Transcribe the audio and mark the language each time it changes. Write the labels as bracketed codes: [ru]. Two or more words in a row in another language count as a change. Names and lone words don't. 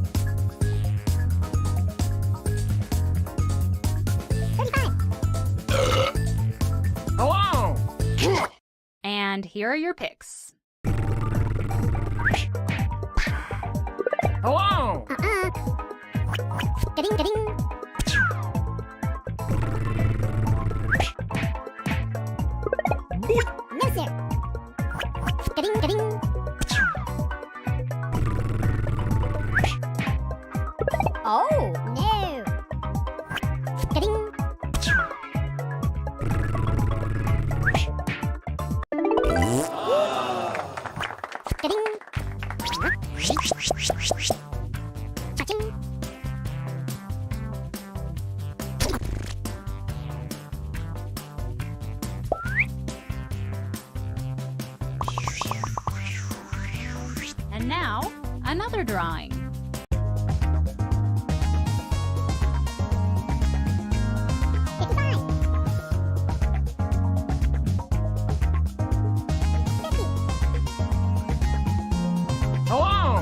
[en] 35. Hello! And here are your picks. Hello! Ga-ding, ga-ding. No, sir. Ga-ding, ga-ding. Oh, no. Ga-ding. Ga-ding. Cha-ching. And now, another drawing. Hello!